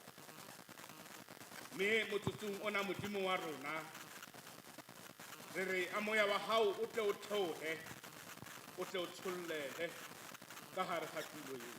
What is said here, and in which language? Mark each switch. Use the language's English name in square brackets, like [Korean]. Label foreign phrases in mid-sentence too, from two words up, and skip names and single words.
[Southern Sotho] Mme motsotsong ona modimo wa rona re re a moya wa hao o tle o theohe, o tle o tshollele ka gare ga tulo eo.